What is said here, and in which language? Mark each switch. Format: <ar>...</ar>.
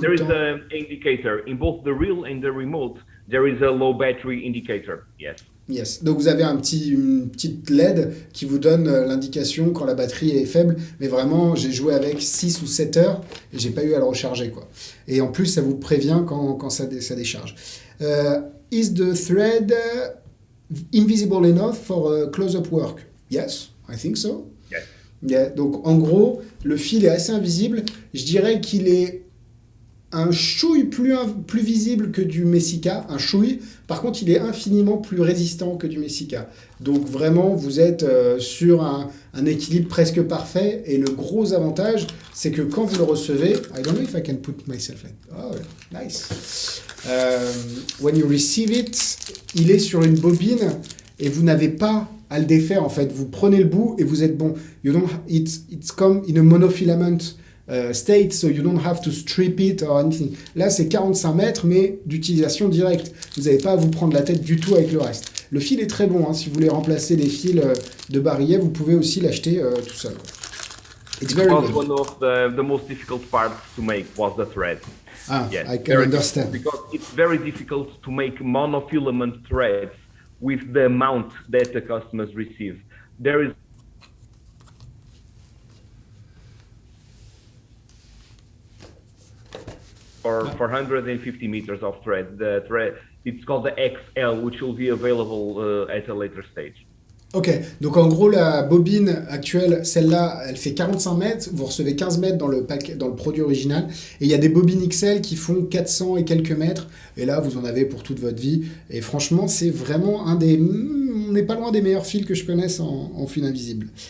<en>There is an indicator in both the reel and the remote. There is a low battery indicator. Yes. Yes.</en> <fr>Donc vous avez une petite LED qui vous donne l'indication quand la batterie est faible. Mais vraiment, j'ai joué avec 6 ou 7 heures et j'ai pas eu à le recharger, quoi. Et en plus, ça vous prévient quand ça décharge.</fr> <en>Is the thread invisible enough for close-up work? Yes, I think so. Yes. Yeah.</en> <fr>Donc en gros, le fil est assez invisible. Je dirais qu'il est un chouille plus visible que du Messica, un chouille. Par contre, il est infiniment plus résistant que du Messica. Donc vraiment, vous êtes sur un équilibre presque parfait. Et le gros avantage, c'est que quand vous le recevez,</fr> <en>I don't know if I can put myself like, oh, nice. When you receive it,</en> <fr>il est sur une bobine et vous n'avez pas à le défaire en fait. Vous prenez le bout et vous êtes bon.</fr> <en>It's come in a monofilament state, so you don't have to strip it or anything.</en> <fr>Là, c'est 45 mètres, mais d'utilisation directe. Vous n'avez pas à vous prendre la tête du tout avec le reste. Le fil est très bon. Si vous voulez remplacer les fils de barillet, vous pouvez aussi l'acheter tout seul.</fr> <en>It's very good. One of the most difficult parts to make was the thread. Yes, I can understand. Because it's very difficult to make monofilament threads with the amount that the customers receive. There is for 450 meters of thread. The thread, it's called the XL, which will be available at a later stage.</en> <fr>Ok, donc en gros la bobine actuelle, celle-là, elle fait 45 mètres, vous recevez 15 mètres dans le produit original, et il y a des bobines XL qui font 400 et quelques mètres, et là vous en avez pour toute votre vie, et franchement c'est vraiment on n'est pas loin des meilleurs fils que je connaisse en fil invisible.</fr>